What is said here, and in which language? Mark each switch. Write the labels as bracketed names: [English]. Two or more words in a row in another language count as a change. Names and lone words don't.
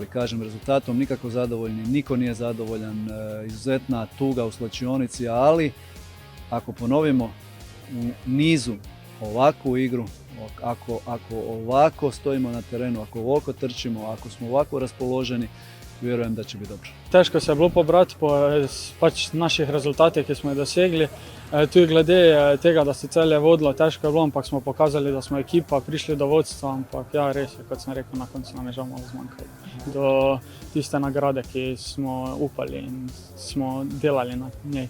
[Croatian] Kažem, rezultatom nikako zadovoljni, niko nije zadovoljan, izuzetna tuga u slačionici, ali ako ponovimo u nizu ovakvu igru, ako ovako stojimo na terenu, ako ovako trčimo, ako smo ovako raspoloženi, vjerujem da će biti dobro. [Slovenian] Težko se je bilo pobrati po pač naših rezultatih, ki smo jih dosegli. Tudi glede tega, da se Celje vodilo, težko je bilo, ampak smo pokazali, da smo ekipa, prišli do vodstva, ampak ja, res je, kot sem rekel, na koncu nam je žal malo zmanjkalo. Do tiste nagrade, ki smo upali in smo delali na njej.